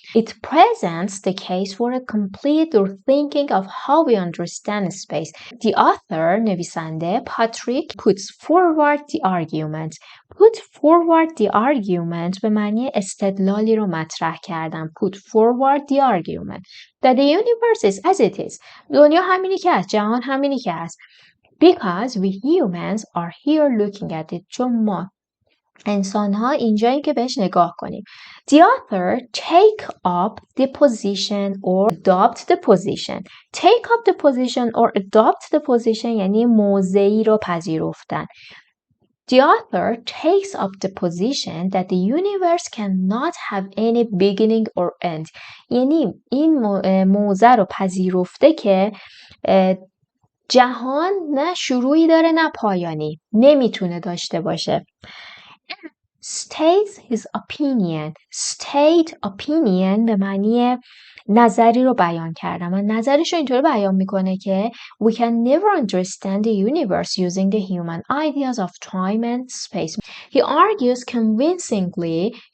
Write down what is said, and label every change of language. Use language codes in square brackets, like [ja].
[en] It presents the case for a complete thinking of how we understand space. The author, [fa] نویسنده [en] Patrick puts forward the argument. Put forward the argument [fa] به معنی استدلالی رو مطرح کردن. [en] Put forward the argument that the universe is as it is. [fa] دنیا همینی که هست، جهان همینی که هست. [en] Because we humans are here looking at it. [fa] چون ما انسان ها اینجایی که بهش نگاه کنیم. [en] The author take up the position or adopt the position. Take up the position or adopt the position [fa] یعنی موضعی رو پذیرفتن. [en] The author takes up the position that the universe cannot have any beginning or end. [fa] یعنی این موضع رو پذیرفته که جهان نه شروعی داره نه پایانی، نمیتونه داشته باشه. [en] States his opinion. State opinion [fa] به معنی نظری رو بیان کردن و نظرش رو اینطوری بیان میکنه که [en] we can never understand the universe using the human ideas of time and space. He argues convincingly.